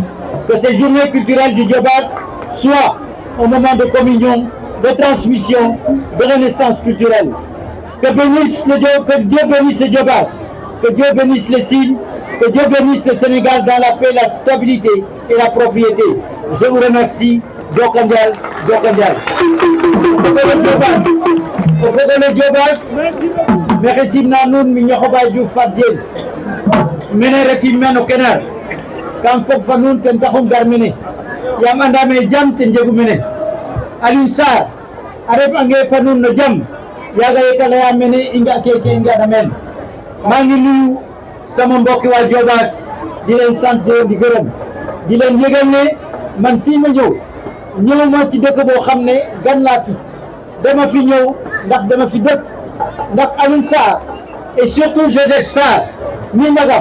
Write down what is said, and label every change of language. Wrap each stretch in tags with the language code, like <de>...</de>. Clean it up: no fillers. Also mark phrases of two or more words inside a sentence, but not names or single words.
<fr>Que ces journées culturelles du Diobass soient un moment de communion, de transmission, de renaissance culturelle. Que Dieu bénisse le Diobass, que Dieu bénisse les Sine, que Dieu bénisse le Sénégal dans la paix, la stabilité et la propriété. Je vous remercie.</fr> <srr>Diokandial. o fogole Diobass maxey simna nuun mi Ñoxoba Diouf Fat Diene mene refim meen o kenar kam fog fa nuun ten taxum gar mene yaam andame jam ten jegu mene Aliou Sarr a refange fa nuun no jam yaaga yeta leya mene i nga keke i nga'na meen</srr> <wo>maa ngi nuyu sama mbokki waa Diobass di leen sant di gërëm di leen yëgal ne man fii ma ñëw ma ci dëkk boo xam ne gan laa fi dama fi ñëw ndax dama fi dëkk ndax Aliou Sarr</wo> <fr>et surtout</fr> <wo>Joseph Sarr mi magam</wo>